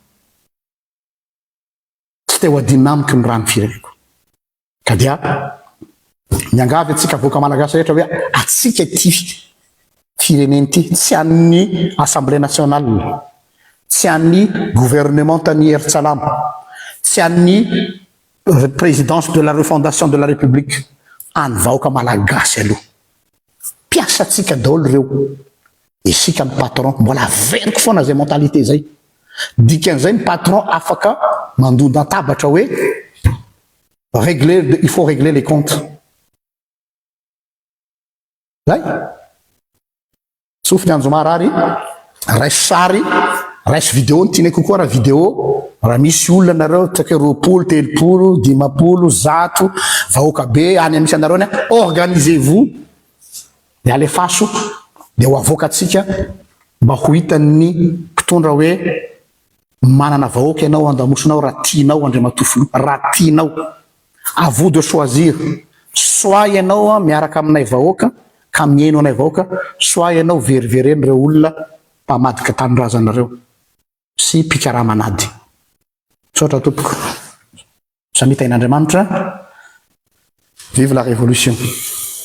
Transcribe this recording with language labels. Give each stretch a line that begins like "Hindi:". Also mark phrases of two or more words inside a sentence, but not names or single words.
Malagasy: Tsy te ho adinina amiko ny rano fireneko. Ka dia miangavy atsika voaka malagasy rehetra hoe atsika ty fireneny ty tsy an'ny
French: Assemblée nationale,
Malagasy: tsy an'ny gouvernement tany Eritsalama, tsy an'ny
French: présidence de la refondation de la République,
Malagasy: any vahoaka malagasy aloha. Piasa atsika daholo reo. Isika ny patron mbola veriko foana zay mentalité zay. Dikan'izay ny patron afaka mandonda antabatra hoe
French: il faut régler les comptes.
Malagasy: Zay. Tsofiny Anjomara ary, raisy sary, raisy vidéo ny kokoa raha vidéo, raha misy olona nareo tsaka 20, 30, 50, 100 vahoaka be any misy anareo any, organisez-vous dia alefaso dia ho avoakatsika mba ho hitan'ny mpitondra hoe manana vahoaka ianao andamosinao raha tianao andray matofo raha tianao.
French: À vous de choisir.
Malagasy: Soit ianao miaraka aminay vahoaka ka mieno anay vahoaka, soit ianao verivereny reo olona mpamadika tanindrazanareo sy mpikaraha manady. Tsotra tompoko. Samita in'Andriamanitra.
French: Vive la révolution.